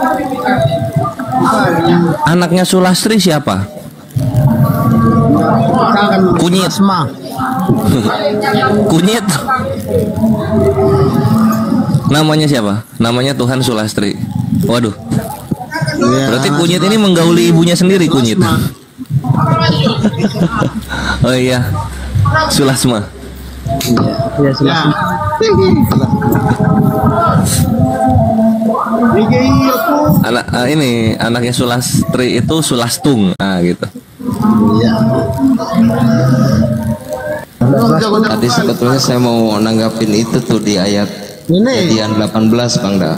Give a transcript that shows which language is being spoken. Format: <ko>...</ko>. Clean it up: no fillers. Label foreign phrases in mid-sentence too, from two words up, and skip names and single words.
<id>Anaknya Sulastri siapa? Kunyit. Kunyit. Namanya siapa? Namanya Tuhan Sulastri. Waduh. Berarti Kunyit ini menggauli ibunya sendiri, Kunyit. Oh iya. Sulasma. Iya, Sulasma. Ini anaknya Sulastri itu Sulastung. Nah, gitu. Iya. Tadi sebetulnya saya mau nanggapin itu tuh di ayat Kejadian 18 Bang Da.</id>